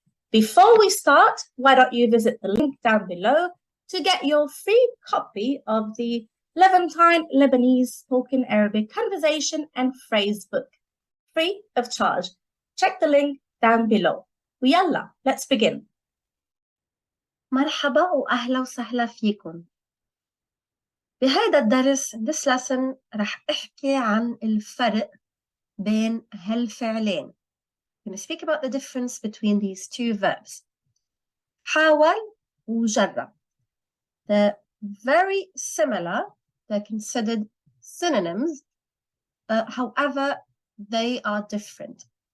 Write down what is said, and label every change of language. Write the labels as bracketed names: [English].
[English] Before we start, why don't you visit the link down below to get your free copy of the Levantine Lebanese Spoken Arabic Conversation and Phrase Book, free of charge. Check the link down below. ويلا, let's begin. [Arabic] مرحبا وأهلا وسهلا فيكم. بهذا الدرس [English] this lesson [Arabic] رح أحكي عن الفرق بين هالفعلين. [English] I'm going to speak about the difference between these two verbs. [Arabic] حاول وجرب. [English] They're very similar. They're considered synonyms. However, they are different.